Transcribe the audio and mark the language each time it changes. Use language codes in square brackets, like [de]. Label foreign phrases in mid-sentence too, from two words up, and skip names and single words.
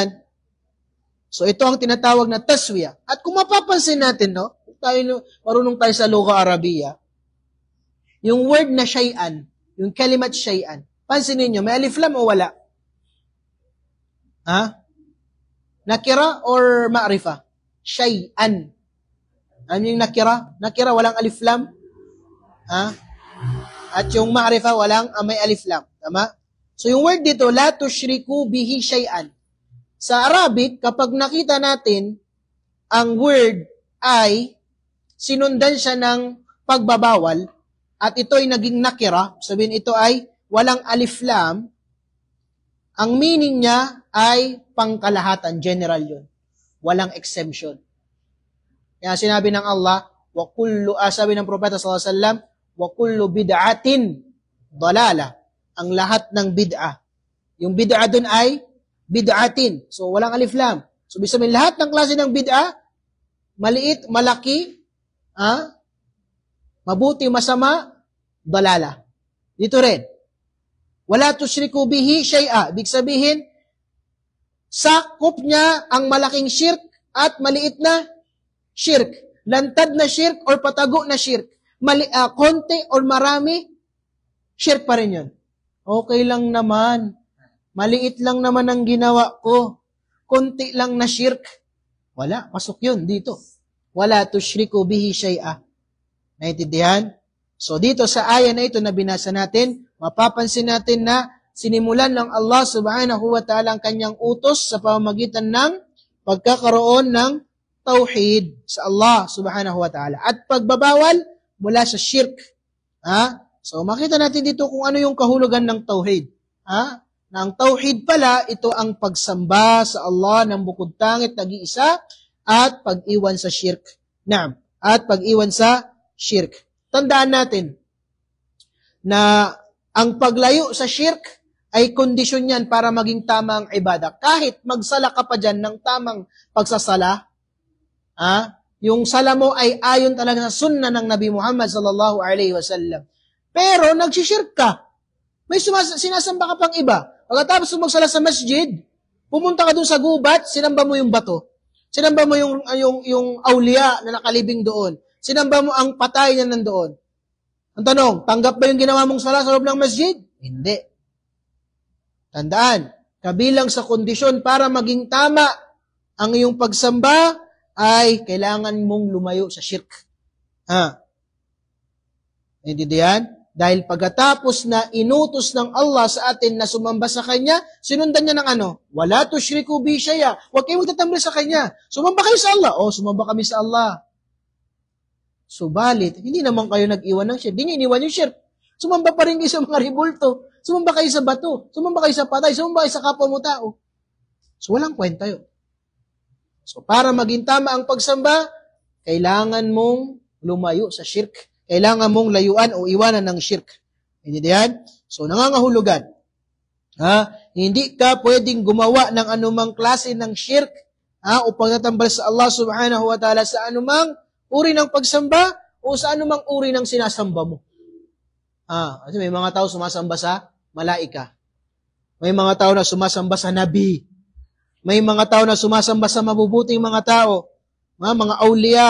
[tl] So ito ang tinatawag na taswiya. At kung mapapansin natin, marunong tayo sa [ar] اللغة العربية, [tl] yung word na syai'an, yung kalimat syai'an, pansinin nyo, may [ar] ألف لام [tl] o wala? [ar] Nakira or ma'rifa? [tl] Syai'an. Ano yung nakira? Nakira, walang [ar] ألف لام? [tl] At yung ma'rifa, may [ar] ألف لام. [tl] Tama? So yung word dito, [ar] لا تشركوا به شيئا. [tl] Sa Arabic, kapag nakita natin, ang word ay sinundan siya ng pagbabawal, at ito ay naging nakira, sabihin ito ay walang [ar] ألف لام, [tl] ang meaning niya ay pangkalahatan, general yun. Walang exemption. Kaya sinabi ng Allah, sabi ng Propeta [ar] صلى الله عليه وسلم, وكل بدعة ضلالة. [tl] Ang lahat ng bid'ah. Yung bid'ah dun ay bid'atin. So, walang [ar] ألف لام. [tl] So, ibig sabihin, lahat ng klase ng bid'ah, maliit, malaki, mabuti, masama, dalala. Dito rin. [ar] ولا تشركوا به شيئا. [tl] Ibig sabihin, sakop niya ang malaking shirk at maliit na shirk. Lantad na shirk or patago na shirk. Konti or marami, shirk pa rin yun. Okay lang naman. Maliit lang naman ang ginawa ko. Konti lang na shirk. Wala, pasok yun dito. [ar] ولا تشركوا به شيئا. [tl] Naintindihan? So dito sa aya na ito na binasa natin, mapapansin natin na sinimulan ng Allah [ar] سبحانه وتعالى [tl] ang kanyang utos sa pamamagitan ng pagkakaroon ng tauhid sa Allah [ar] سبحانه وتعالى. [tl] At pagbabawal mula sa shirk. So makita natin dito kung ano yung kahulugan ng tauhid. Na ang tauhid pala, ito ang pagsamba sa Allah ng bukod tangit nag-iisa at pag-iwan sa shirk. At pag-iwan sa shirk. Tandaan natin na ang paglayo sa shirk ay kondisyon yan para maging tamang ibadah. Kahit magsala ka pa dyan ng tamang pagsasala, yung sala mo ay ayon talaga sa sunnah ng Nabi Muhammad [ar] صلى الله عليه وسلم. [tl] Pero nagsishirk ka. May sinasamba ka pang iba. Pagkatapos magsala sa masjid, pumunta ka dun sa gubat, sinamba mo yung bato. Sinamba mo yung awliya na nakalibing doon. Sinamba mo ang patay na nandoon. Ang tanong, tanggap ba yung ginawa mong sala sa loob ng masjid? Hindi. Tandaan, kabilang sa kondisyon para maging tama ang iyong pagsamba ay kailangan mong lumayo sa shirk. Naintindihan? Dahil pagkatapos na inutos ng Allah sa atin na sumamba sa Kanya, sinundan niya ng ano? [ar] ولا تشركوا به شيئا. [tl] Huwag kayong magtatambal sa Kanya. Sumamba kayo sa Allah. Sumamba kami sa Allah. Subalit, hindi naman kayo nag-iwan ng shirk. Hindi niyo iniwan yung shirk. Sumamba pa rin kayo sa mga ribulto. Sumamba kayo sa bato. Sumamba kayo sa patay. Sumamba kayo sa kapwa mo tao. So, walang kwenta yun. So, para maging tama ang pagsamba, kailangan mong lumayo sa shirk. Kailangan mong layuan o iwanan ng shirk. Intindihan? So, nangangahulugan. Hindi ka pwedeng gumawa ng anumang klase ng shirk o pagtatambal sa Allah [ar] سبحانه وتعالى [tl] sa anumang uri ng pagsamba o sa anumang uri ng sinasamba mo. Kasi may mga tao sumasamba sa malaika. May mga tao na sumasamba sa nabi. May mga tao na sumasamba sa mabubuting mga tao. Mga awliya.